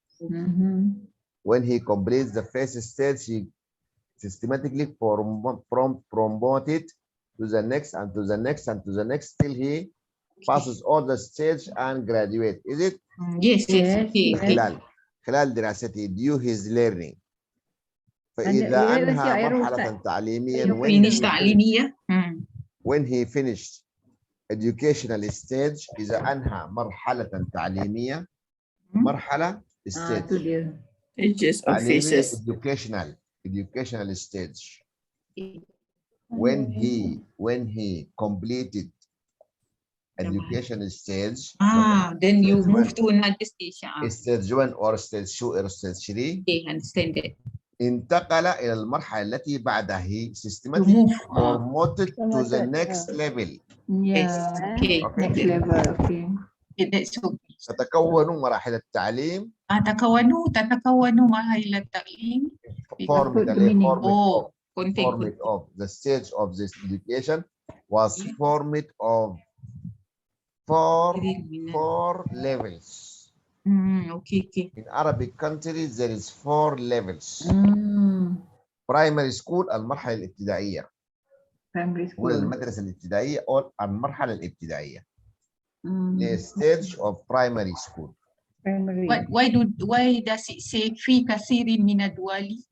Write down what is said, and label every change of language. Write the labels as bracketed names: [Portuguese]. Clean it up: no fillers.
[English] When he completes the first stage, he systematically promoted to the next and to the next and to the next till he passes all the stage and graduate. Is it? Yes. [Arabic] خلال دراسته [English] due his learning. [Arabic] فإذا أنهى مرحلة تعليميا [English] when he finished educational stage. [Arabic] إذا أنهى مرحلة تعليمية مرحلة stage. [English] Stages or phases. Educational stage. When he completed education stage, then you move to another stage. Stage 1 or stage 2 or stage 3. Okay, understand that. [Arabic] انتقل إلى المرحلة التي بعدها. [English] He systematically promoted to the next level. Yeah. Okay. Next level. Okay. That's okay. [Arabic] تتكون مراحل التعليم. تتكون مراحل التعليم. [English] Formed of the stage of this education was formed of four levels. Okay. In Arabic countries there is 4 levels. Primary school [Arabic] المرحلة الابتدائية. [English] Primary school. [Arabic] المدرسة الابتدائية أو المرحلة الابتدائية. [English] The stage of primary school. Primary. Why does it say [Arabic] في كثير من الدول?